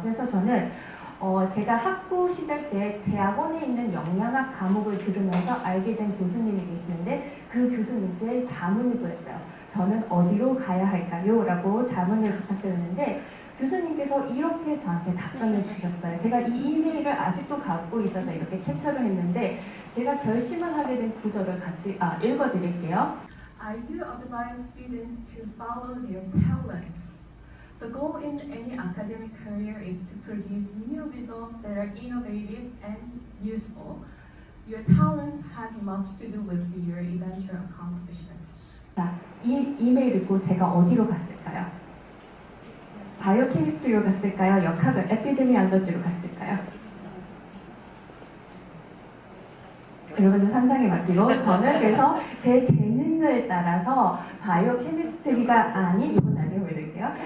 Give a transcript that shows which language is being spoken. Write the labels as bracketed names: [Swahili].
[Korean] 그래서 저는 제가 학부 시절 때 대학원에 있는 영양학 과목을 들으면서 알게 된 교수님이 계시는데, 그 교수님께 자문을 구했어요. 저는 어디로 가야 할까요? 라고 자문을 부탁드렸는데 교수님께서 이렇게 저한테 답변을 주셨어요. 제가 이 이메일을 아직도 갖고 있어서 이렇게 캡처를 했는데, 제가 결심을 하게 된 구절을 같이 읽어드릴게요. [English] I do advise students to follow their talents. The goal in any academic career is to produce new results that are innovative and useful. Your talent has much to do with your eventual accomplishments. [Korean] 자, 이 이메일 읽고 제가 어디로 갔을까요? 바이오케미스트리로 갔을까요? 역학을 에피데미올로지로 갔을까요? 여러분들 상상에 맡기고, 저는 그래서 제 재능을 따라서 바이오케미스트리가 아닌, 이건 나중에 보여드릴게요.